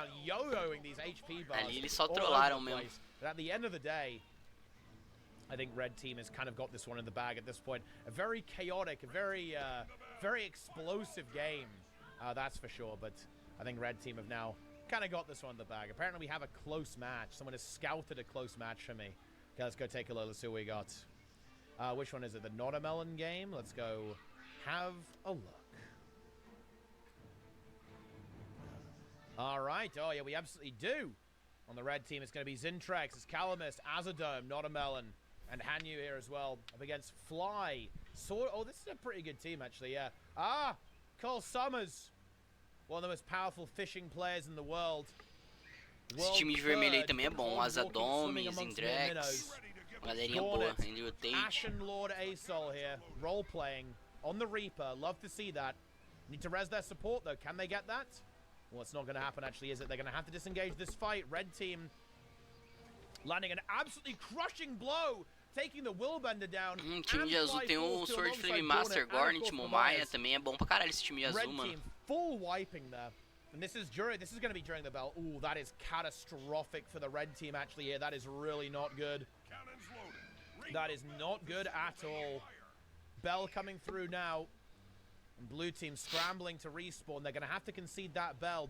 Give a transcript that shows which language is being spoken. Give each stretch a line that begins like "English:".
Portuguese: Ali eles só trollaram mesmo.
English: But at the end of the day, I think red team has kind of got this one in the bag at this point. A very chaotic, very explosive game, that's for sure. But I think red team have now kind of got this one in the bag. Apparently we have a close match. Someone has scouted a close match for me. Okay, let's go take a look. Let's see what we got. Which one is it? The Not a Melon game? Let's go have a look. All right. Oh, yeah, we absolutely do. On the red team, it's going to be Zintrex, it's Calamist, Azadome, Not a Melon, and Hanyu here as well, up against Fly. Oh, this is a pretty good team, actually, yeah. Cole Summers, one of the most powerful fishing players in the world.
Portuguese: Esse time de vermelho aí também é bom, Azadome, Zintrex, galerinha boa, Mightyteapot.
English: Ashen Lord Asol here, role-playing on the Reaper, love to see that. Need to res their support, though, can they get that? Well, it's not going to happen, actually, is it? They're going to have to disengage this fight. Red team landing an absolutely crushing blow, taking the Willbender down.
Portuguese: Time de azul tem o Sword Flame Master, Gornit, Momaya, também é bom pra caralho esse time de azul, mano.
English: Red team full wiping there. And this is going to be during the bell. Ooh, that is catastrophic for the red team, actually, here. That is really not good. That is not good at all. Bell coming through now. Blue team scrambling to respawn. They're going to have to concede that bell.